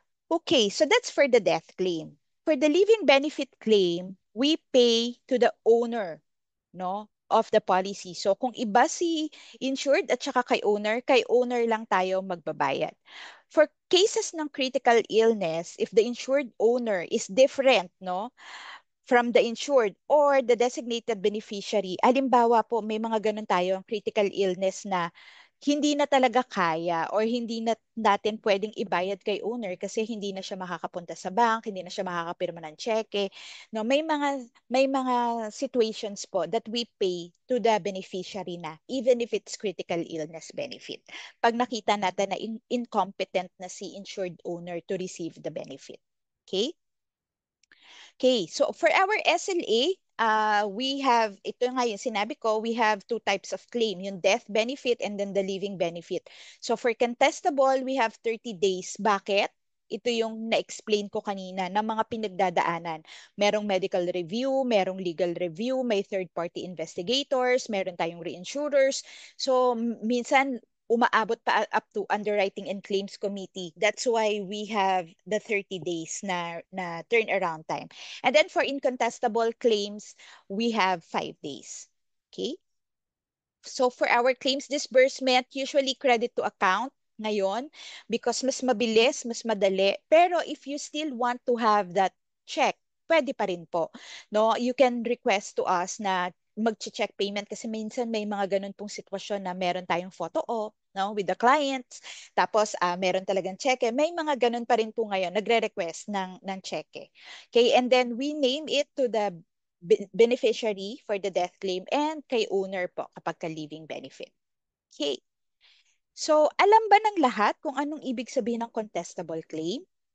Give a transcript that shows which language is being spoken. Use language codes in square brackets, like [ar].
[en] Okay, so that's for the death claim. For the living benefit claim, we pay to the owner, no? of the policy. [tl] So kung iba si insured at saka kay owner lang tayo magbabayad. [en] For cases ng critical illness, if the insured owner is different, no, from the insured or the designated beneficiary. [tl] Halimbawa po, may mga ganun tayo, ang critical illness na hindi na talaga kaya or hindi na natin pwedeng ibayad kay owner kasi hindi na siya makakapunta sa bank, hindi na siya makakapirma ng cheque. [en] No, [tl] may mga [en] situations po that we pay to the beneficiary na even if it's critical illness benefit. [tl] Pag nakita natin na [en] incompetent na si insured owner to receive the benefit. Okay? Okay, so for our SLA, we have, [tl] ito nga yung sinabi ko, [en] we have two types of claim, yung death benefit and then the living benefit. So for contestable, we have 30 days. [tl] Bakit? Ito yung na-explain ko kanina ng mga pinagdadaanan. Merong medical review, merong legal review, may third-party investigators, meron tayong reinsurers. [en] So [tl] minsan umaabot pa [en] up to underwriting and claims committee. That's why we have the 30 days na turnaround time. And then for incontestable claims, we have 5 days. Okay? So for our claims disbursement, usually credit to account ngayon because [tl] mas mabilis, mas madali. [en] Pero if you still want to have that check, [tl] pwede pa rin po. No, [en] you can request to us [tl] na mag-check payment kasi minsan may mga ganun pong sitwasyon na meron tayong [en] photo op, no, with the clients. [tl] Tapos meron talagang cheque. May mga ganun pa rin po ngayon nagre-request ng cheque. [en] Okay, and then we name it to the beneficiary for the death claim and kay owner po kapag ka-living benefit. Okay. [tl] So, alam ba ng lahat kung anong ibig sabihin ng contestable claim?